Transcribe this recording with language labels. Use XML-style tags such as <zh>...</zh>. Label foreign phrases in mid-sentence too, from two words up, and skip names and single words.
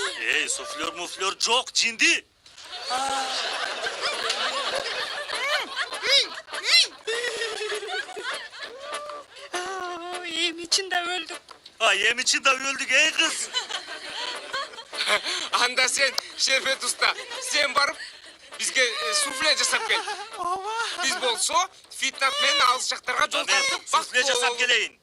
<ky>Эй, суфлер жок, жинди. Эми чында өлдүк. Эми чында өлдүк, эй кыз. Анда сен, Şerbet usta, sen барып бизге суфле жасап кел. Биз болсо Фитнат менен алыс жактарга жол Мен тартып суфле жасап келейин.</ky>